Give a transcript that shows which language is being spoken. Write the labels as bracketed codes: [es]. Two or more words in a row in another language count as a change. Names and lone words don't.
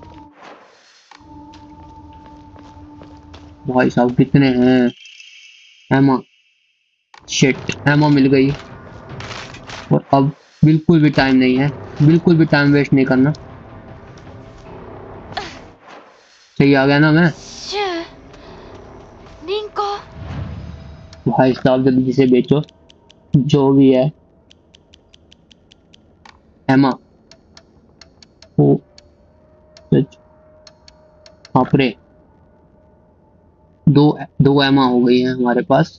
[hi] भाई साहब कितने हैं? एमा, शिट, एमा मिल गई। और अब बिल्कुल भी टाइम नहीं है, बिल्कुल भी [en] time waste [hi] नहीं करना। सही आ गया ना मैं? [ja] シュウ、リンコ、 [hi] भाई साहब जल्दी से बेचो जो भी है। एमा, ओ सच, बापरे, दो दो एमा हो गई है हमारे पास।